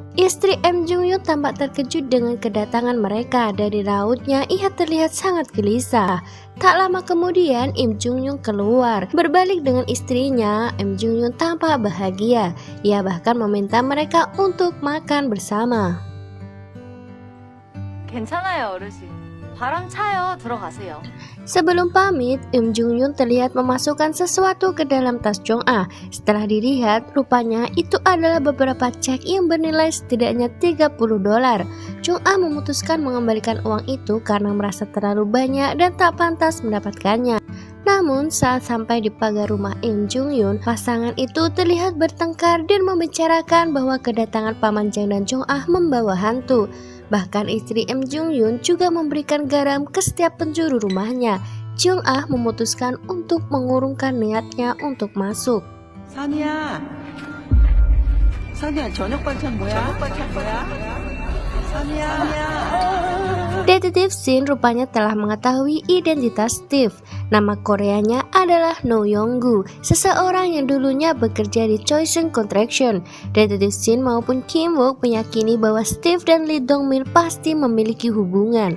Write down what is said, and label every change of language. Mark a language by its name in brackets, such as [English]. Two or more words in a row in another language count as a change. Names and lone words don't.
[Indonesian] Istri Im Jong Yun tampak terkejut dengan kedatangan mereka. Dari rautnya, ia terlihat sangat gelisah. Tak lama kemudian, Im Jong Yun keluar. Berbalik dengan istrinya, Im Jong Yun tampak bahagia. Ia bahkan meminta mereka untuk makan bersama. [Korean] 괜찮아요, 어르신. 바람 차요. 들어가세요. [Indonesian] Sebelum pamit, Im Jong Yun terlihat memasukkan sesuatu ke dalam tas Jong Ah. Setelah dilihat, rupanya itu adalah beberapa cek yang bernilai setidaknya $30. Jong Ah memutuskan mengembalikan uang itu karena merasa terlalu banyak dan tak pantas mendapatkannya. Namun saat sampai di pagar rumah Im Jong Yun, pasangan itu terlihat bertengkar dan membicarakan bahwa kedatangan Paman Jang dan Jong Ah membawa hantu. Bahkan istri Im Jong Yun juga memberikan garam ke setiap penjuru rumahnya. Jong Ah memutuskan untuk mengurungkan niatnya untuk masuk. [Korean] 선이야, 저녁 반찬 뭐야? 선이야. [Indonesian] Detektif Shin rupanya telah mengetahui identitas Steve. Nama Koreanya adalah No Yong-gu, seseorang yang dulunya bekerja di Choisun Contraction. Detektif Shin maupun Kim Wook meyakini bahwa Steve dan Lee Dong-min pasti memiliki hubungan.